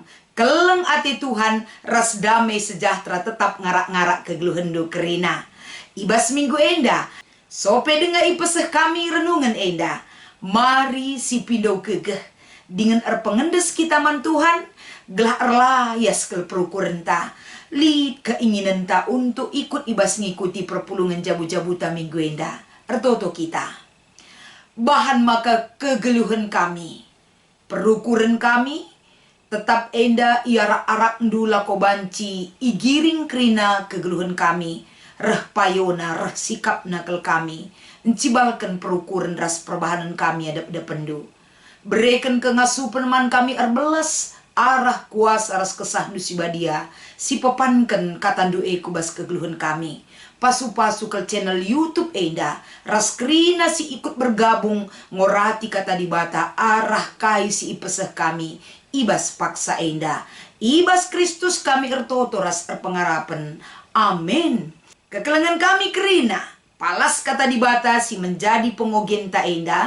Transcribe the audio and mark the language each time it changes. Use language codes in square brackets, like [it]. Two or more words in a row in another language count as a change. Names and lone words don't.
[btx] Keleng ati Tuhan ras damai sejahtera tetap ngarak-ngarak kegeluhendu kerina. Ibas minggu enda. Sope denga ipeseh kami renungan enda. Mari si pindo kegeh. Dengan erpengendes kita man Tuhan. Gelah erlayas ke perukuran ta. Lid keinginan ta [id] untuk ikut [btx] ibas ngikuti perpulungan jabu-jabuta minggu enda. Ertoto kita. Bahan maka kegeluhan kami. Perukuran kami. Tetap enda iarak-arak ndula ko banci. Igiring krina kegeluhan kami. Reh payona, reh sikap nakal kami. Encibalkan perukuran ras perbahanan kami adap pendu. Berikan kengasupan man kami erbelas. Arah kuasa ras kesah nusibadia. Si pepankan katandu kubas kegeluhan kami. Pasu-pasu ke channel YouTube enda. Ras krina si ikut bergabung. Ngorati kata dibata. Arah kai si ipeseh kami. Ibas paksa enda. Ibas Kristus kami ertoto ras erpengarapan. Amin. Kekelangan kami kerina. Palas kata dibata si menjadi pengogenta enda.